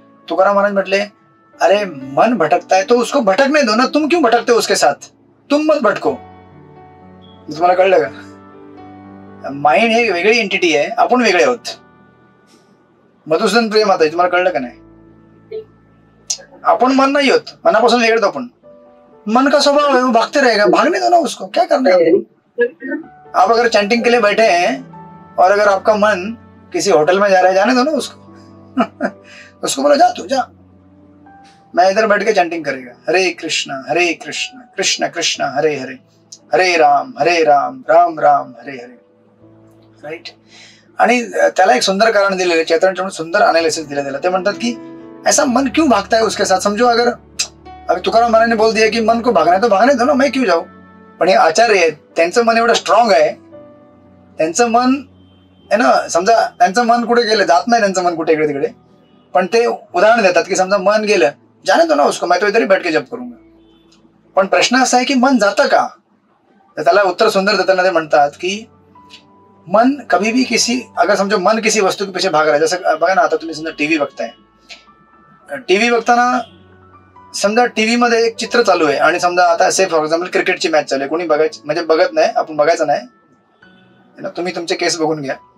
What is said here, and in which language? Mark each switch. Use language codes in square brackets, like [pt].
[hi] तुकाराम महाराज म्हटले, अरे मन भटकता है तो उसको भटकने दो ना, तुम क्यों भटकते हो उसके साथ? तुम मत भटको. [mr] तुम्हाला कळलं का? माइंड हे वेगळी एंटिटी आहे, आपण वेगळे आहोत. मधुसूदन प्रिय माता, तुम्हाला कळलं का नाही? आपण मन नहीं होत, मनापासून वेगळे आपण. [hi] मन का स्वभाव है वो भागते रहेगा, भागने दो ना उसको, क्या करना है? आप अगर चैंटिंग के लिए बैठे हैं और अगर आपका मन किसी होटल में जा रहा है, जाने दो ना उसको. उसको बोलो जा तू जा, मैं इधर बैठ के चैंटिंग करेगा. [sa] हरे कृष्ण कृष्ण कृष्ण हरे हरे, हरे राम राम राम हरे हरे. राइट. [mr] आणि त्याला एक सुंदर कारण दिलेलं, चैतन्य सुंदर एनालिसिस दिलेलं. ते म्हणतात की [hi] ऐसा मन क्यों भागता है उसके साथ? समझो अगर तुकाराम महाराज ने बोल दिया कि मन को भागना है तो भागने दो ना, मैं क्यों जाऊ? [mr] पण हे आचार्य आहेत, त्यांचं मन एवढं स्ट्रॉंग आहे, त्यांचं मन आहे ना, समजा त्यांचं मन कुठे गेलं, जात नाही त्यांचं मन कुठे इकडे तिकडे, पण ते उदाहरण देतात की समजा मन गेलं, [hi] जाने दो ना उसको, मैं तो इधर ही बैठ के जप करूंगा. [mr] पण प्रश्न असा आहे की मन जातं का? तर त्याला उत्तर सुंदर देताना ते म्हणतात की [hi] मन कभी भी अगर समझो मन किसी वस्तु के पीछे भाग रहा है, [mr] जसं बघा ना, आता तुम्ही समजा टीव्ही बघताय, टीव्ही बघताना समजा टीव्ही मध्ये एक चित्र चालू आहे आणि समजा आता असे फॉर एक्झाम्पल क्रिकेटची मॅच चालू आहे, कोणी बघायची म्हणजे बघत नाही, आपण बघायचं नाही, तुम्ही तुमचे केस बघून घ्या.